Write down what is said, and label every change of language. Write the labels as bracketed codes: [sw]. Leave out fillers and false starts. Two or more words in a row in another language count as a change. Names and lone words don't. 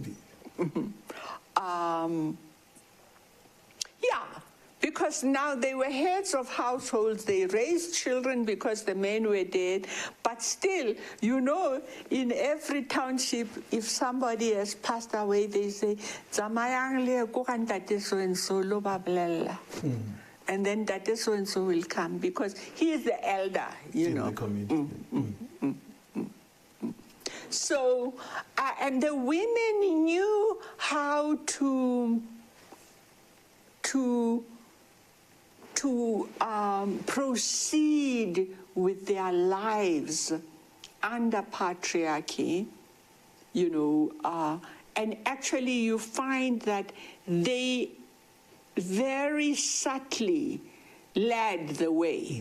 [en] Yeah, because now they were heads of households, they raised children because the men were dead, but still, you know, in every township, if somebody has passed away, they say, [st] "Zamayang le ko ka ntate [en] so and so [st] lo ba bolela." [en] And then that so and so will come because he is the elder, you know. The community. So, and the women knew how to proceed with their lives under patriarchy, you know, and actually you find that they very subtly led the way.